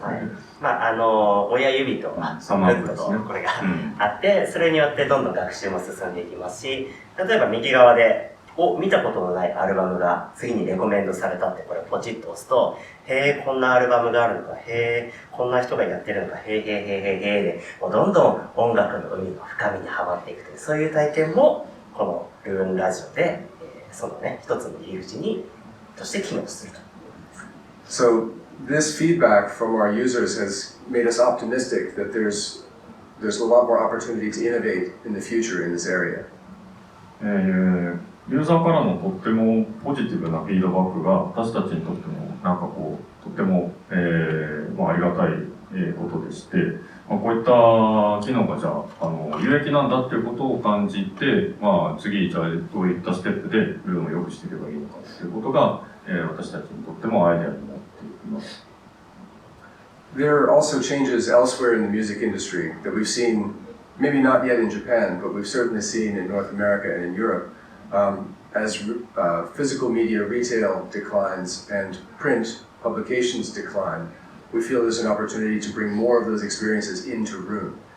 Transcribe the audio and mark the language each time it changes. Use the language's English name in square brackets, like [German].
[Japanese] はい、まあ親指とグッドとこれがあって、それによってどんどん学習も進んでいきますし、例えば右側で見たことのないアルバムが次にレコメンドされたってこれポチッと押すと、へえこんなアルバムがあるのか、へえこんな人がやってるのか、へえへえへえへえでもうどんどん音楽の海の深みにはまっていくという、そういう体験もこのルーンラジオで、そのね一つの入り口にとして機能すると。 [English] So this feedback from our users has made us optimistic that there's a lot more opportunity to innovate in the future in this area. [Japanese] ユーザーからのとってもポジティブなフィードバックが私たちにとってもなんかこうとっても、ありがたいことでして、こういった機能がじゃあ有益なんだっていうことを感じて、次じゃあどういったステップでルールを良くしていけばいいのかっていうことが、私たちにとってもアイデアになっています。 [English] There are also changes elsewhere in the music industry that we've seen, maybe not yet in Japan, but we've certainly seen in North America and in Europe. As physical media retail declines and print publications decline, we feel there's an opportunity to bring more of those experiences into Roon.